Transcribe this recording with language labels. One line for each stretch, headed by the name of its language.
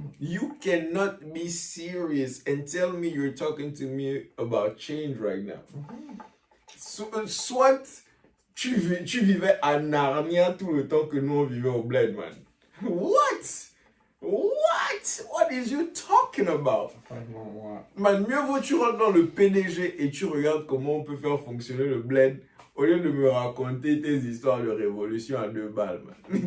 English: You cannot be serious and tell me you're talking to me about change right now.
French: Soit tu vivais à Narnia tout le temps que nous on vivait au bled, man.
English: What? What is you talking about?
French: Man, mieux vaut tu rentres dans le PDG et tu regardes comment on peut faire fonctionner le bled au lieu de me raconter tes histoires de révolution à 2 balles, man.